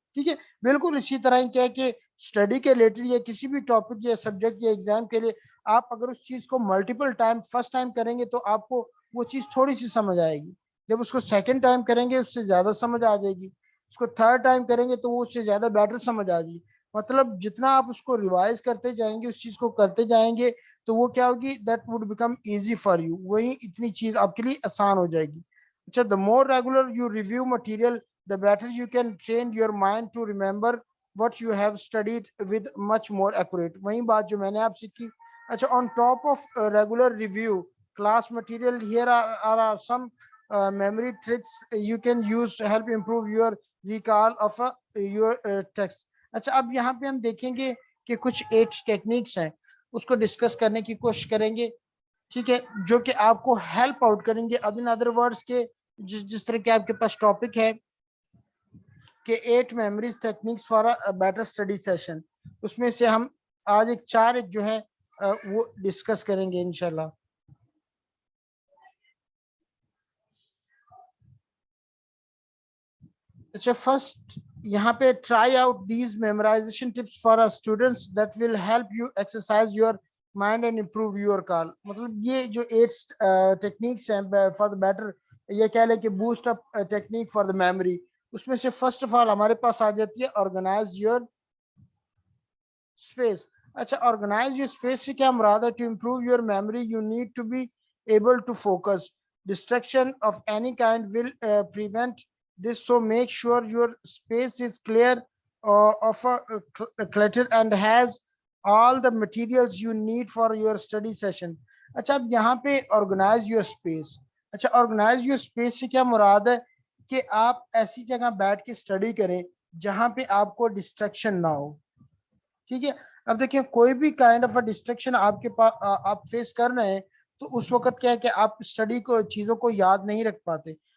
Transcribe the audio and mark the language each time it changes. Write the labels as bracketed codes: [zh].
[ur] ٹھیک ہے, بالکل اسی طرح ہی کیا ہے کہ اسٹڈی کے ریلیٹڈ یا کسی بھی ٹاپک یا سبجیکٹ یا ایگزام کے لیے آپ اگر اس چیز کو ملٹیپل ٹائم فرسٹ ٹائم کریں گے تو آپ کو وہ چیز تھوڑی سی سمجھ آئے گی. جب اس کو سیکنڈ ٹائم کریں گے اس سے زیادہ سمجھ آ جائے گی. اس کو تھرڈ ٹائم کریں گے تو وہ اس سے زیادہ بیٹر سمجھ آ جائے گی. مطلب جتنا آپ اس کو ریوائز کرتے جائیں گے اس چیز کو کرتے جائیں گے تو وہ کیا ہوگی [en] that would become easy for you, [ur] وہی اتنی چیز آپ کے لیے آسان ہو جائے گی. [en] اچھا, the more regular you review material the better you can train your mind to remember what you have studied with much more accurate. [ur] وہی بات جو میں نے آپ سے کی. [en] اچھا, on top of regular review class material here are some memory tricks you can use to help improve your recall of your text. [ur] اچھا, اب یہاں پہ ہم دیکھیں گے کہ کچھ 8 ٹیکنیکس ہیں اس کو ڈسکس کرنے کی کوشش کریں گے. ٹھیک ہے, جو کہ آپ کو ہیلپ آؤٹ کریں گے. ان ادر ورڈز کے جس طرح کے آپ کے پاس ٹاپک ہے کہ [en] 8 memories techniques for better study session, [ur] اس میں سے ہم آج 4 جو ہے وہ ڈسکس کریں گے انشاءاللہ. [en] اچھا, فرسٹ یہاں پہ try out these memorization tips for students that will help you exercise your mind and improve your call. [ur] مطلب یہ جو 8 ٹیکنیکس ہیں فار دا بیٹر یہ کہہ لیں کہ boost up technique for the memory, اس میں سے فرسٹ آف آل ہمارے پاس آ جاتی ہے آرگنائز یور اسپیس. [en] اچھا, organize your space [ur] سے کیا مراد ہے؟ [en] To improve your memory you need to be able to focus. Distraction of any kind will prevent this, so make sure your space is clear of clutter and has all the materials you need for your study session. [ur] اچھا, اب یہاں پہ [en] organize your space. [ur] اچھا, organize your space سے کیا مراد ہے کہ آپ ایسی جگہ بیٹھ کے اسٹڈی کریں جہاں پہ آپ کو ڈسٹریکشن نہ ہو. ٹھیک ہے, اب دیکھیں کوئی بھی کائنڈ آف ڈسٹریکشن آپ کے پاس آپ فیس کر رہے ہیں تو اس وقت کیا ہے کہ آپ اسٹڈی کو چیزوں کو یاد نہیں رکھ پاتے.